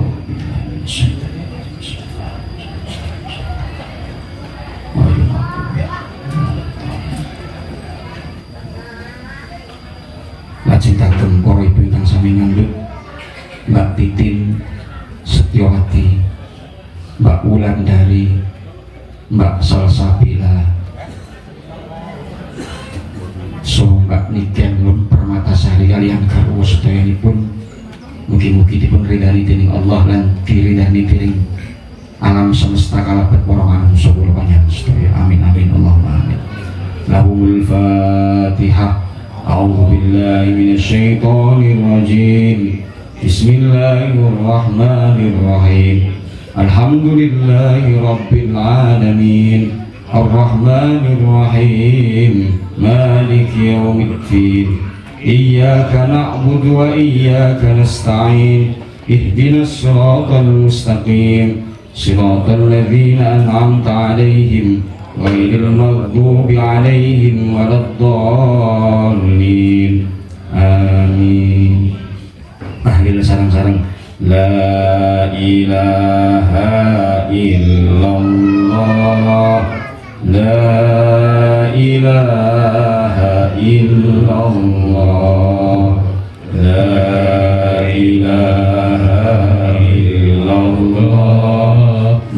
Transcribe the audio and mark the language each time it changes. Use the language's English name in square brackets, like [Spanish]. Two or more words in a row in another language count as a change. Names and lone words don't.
[Javanese] Lajeng kagem para ibu ingkang sami ngandhut, Mbak Titin Setyowati, Mbak Wulandari, Mbak Salsabila, so Mbak Niken Lun Permatasari kaliyan garwa sedayanipun mugi-mugi dipun ridani dening Allah lan diridani dening alam semesta kalebet para manungsa kula panjenengan sedaya. [Arabic] آمين آمين اللهم آمين. لهم الفاتحة. أعوذ بالله من الشيطان الرجيم. بسم الله الرحمن الرحيم. الحمد لله رب العالمين. الرحمن الرحيم مالك يوم الدين إياك نعبد وإياك نستعين اهدنا الصراط المستقيم صراط الذين أنعمت عليهم غير المغضوب عليهم ولا الضالين. [Javanese] Amin. Tahlil sareng-sareng. [Arabic] لا إله إلا الله. لا إله إلا الله. لا إله إلا الله.